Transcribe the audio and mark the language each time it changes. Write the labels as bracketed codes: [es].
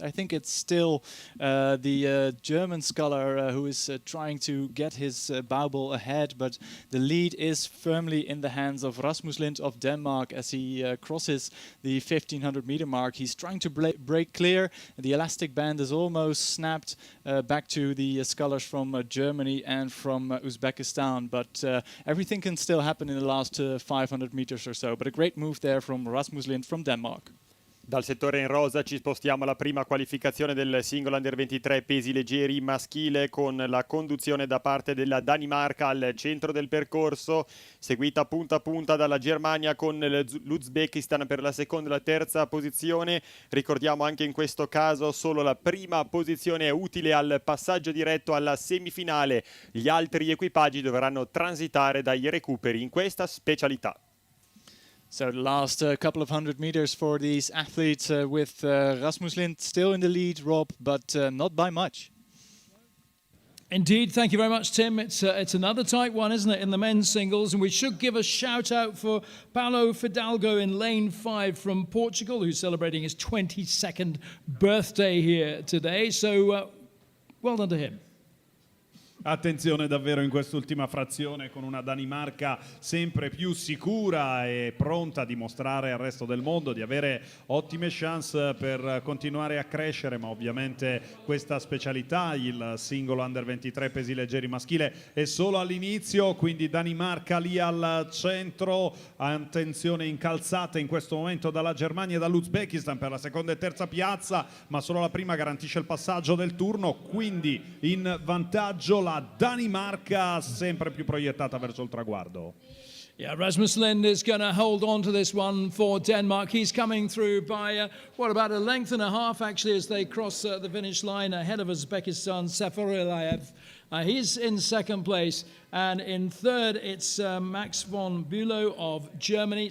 [en] I think it's still the German sculler who is trying to get his bauble ahead, but the lead is firmly in the hands of Rasmus Lind of Denmark as he crosses the 1,500 meter mark. He's trying to break clear. The elastic band is almost snapped back to the scullers from Germany and from Uzbekistan, but everything can still happen in the last 500 meters or so. But a great move there from Rasmus Lind from Denmark. [it] Dal settore in rosa ci spostiamo alla prima qualificazione del singolo Under 23 pesi leggeri maschile, con la conduzione da parte della Danimarca al centro del percorso, seguita punta a punta dalla Germania con l'Uzbekistan per la seconda e la terza posizione. Ricordiamo anche in questo caso solo la prima posizione è utile al passaggio diretto alla semifinale. Gli altri equipaggi dovranno transitare dai recuperi in questa specialità. [en] So the last couple of 100 meters for these athletes with Rasmus Lind still in the lead, Rob, but not by much. Indeed, thank you very much, Tim. It's another tight one, isn't it, in the men's singles? And we should give a shout out for Paulo Fidalgo in lane 5 from Portugal, who's celebrating his 22nd birthday here today. So well done to him. [it] Attenzione davvero in quest'ultima frazione con una Danimarca sempre più sicura e pronta a dimostrare al resto del mondo di avere ottime chance per continuare a crescere, ma ovviamente questa specialità, il singolo under 23 pesi leggeri maschile, è solo all'inizio, quindi Danimarca lì al centro, attenzione incalzate in questo momento dalla Germania e dall'Uzbekistan per la seconda e terza piazza, ma solo la prima garantisce il passaggio del turno, quindi in vantaggio la Danimarca sempre più proiettata verso il traguardo. [en] Yeah, Rasmus Lind is going to hold on to this one for Denmark. He's coming through by, what, about a length and a half, actually, as they cross the finish line ahead of Uzbekistan's Safarilayev. He's in second place. And in third, it's Max von Bülow of Germany.